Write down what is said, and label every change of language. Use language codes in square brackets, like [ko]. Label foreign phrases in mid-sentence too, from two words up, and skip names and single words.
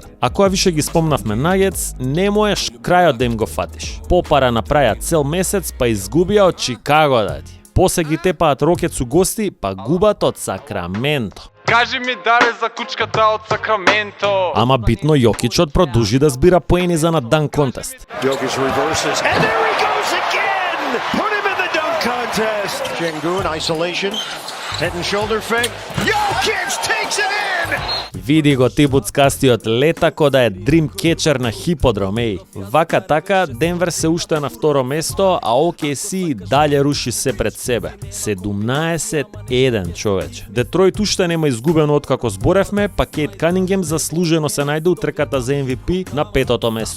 [mk] А која више ги спомнавме Нагетс, не можеш крајот да им го фатиш. Попара направија цел месец, па изгубија од Чикаго дади. После ги тепаат Рокетс у гости, па губат од Сакраменто. Кажи ми даре за кучката од Сакраменто. Ама битно Јокичот продолжи да збира поени за на дан контест. [en] Jokic reverses, and there he goes again! Put him in the dunk contest! Şengün, isolation, head and shoulder fake. Jokic takes it in! [mk] Види го тибуцкастиот лета кода е дрим кетчер на хиподром, еј. Вака така, Денвер се уште на второ место, а OKC далje руши се пред себе. 17-1, човече. Детройт уште нема изгубено откако зборевме, па Кейт Канингем заслужено се најде у трката за MVP на 5-то место.